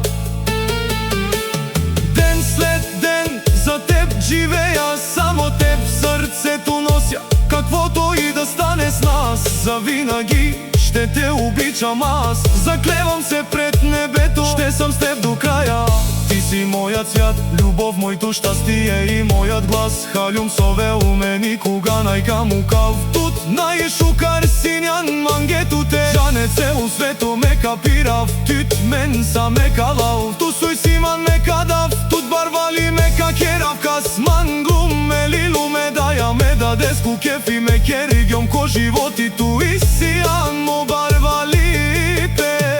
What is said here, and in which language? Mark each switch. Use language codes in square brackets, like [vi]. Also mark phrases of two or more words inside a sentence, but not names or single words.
[bg] След ден за теб живея, само теб в сърцето нося. Каквото и да стане с нас, завинаги ще те обичам аз. Заклевам се пред небето, ще съм с теб до края. Ти си моят свят, любов, моето щастие и моят глас. [rom] Халюм сове у мен и кога најкамукав тут. Најшукар синян мангето те. Жане цело свето ме капирав, тит мен са ме калав. Ту суј си ман ме кадав, тут барвали ме какерав. Кас манглум ме лилу ме даја ме даде ску кефи ме керигјом ко животи ту и сијан мо барвали пе.